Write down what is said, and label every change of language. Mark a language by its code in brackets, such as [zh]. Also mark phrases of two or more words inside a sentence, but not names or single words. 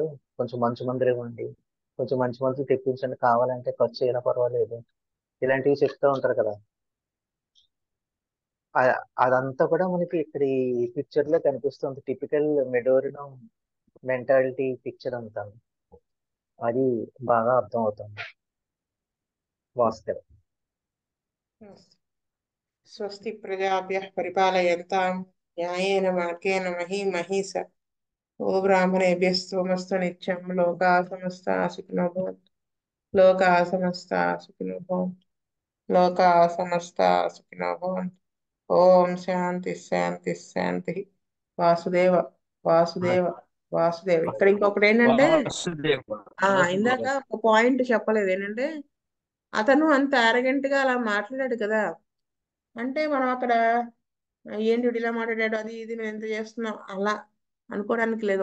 [te] కొంచెం మంచి మందులు ఇవ్వండి, కొంచెం మంచి మందులు తెప్పించండి, కావాలంటే ఖర్చు అయినా పర్వాలేదు, ఇలాంటివి చెప్తూ ఉంటారు కదా. అదంతా కూడా మనకి ఇక్కడ ఈ పిక్చర్ లో కనిపిస్తుంది. [en] typical Medorrhinum mentality picture [te] అంతా అది బాగా అర్థం అవుతుంది. వాస్తవం. [sa] స్వస్తి ప్రజాభ్యః పరిపాలయంతాం న్యాయేన మార్గేణ మహీమహీస. ఓ బ్రాహ్మణేభ్యస్తోమస్తు నిత్యం. లోకా సమస్తా సుఖినో భవంతు. లోకా సమస్తా సుఖినో భవంతు. లోకా సమస్తా సుఖినో భవంతు. ఓం శాంతి శాంతి శాంతి. వాసుదేవ వాసుదేవ వాసుదేవ. [te] ఇక్కడ ఇంకొకటి ఏంటంటే ఇందాక ఒక పాయింట్ చెప్పలేదు ఏంటంటే, అతను అంత arrogant గా అలా మాట్లాడాడు కదా, అంటే మనం అక్కడ ఏంటి వీడు ఇలా మాట్లాడాడు, అది ఇది మేము ఎంత చేస్తున్నాం అలా అనుకోవడానికి లేదు.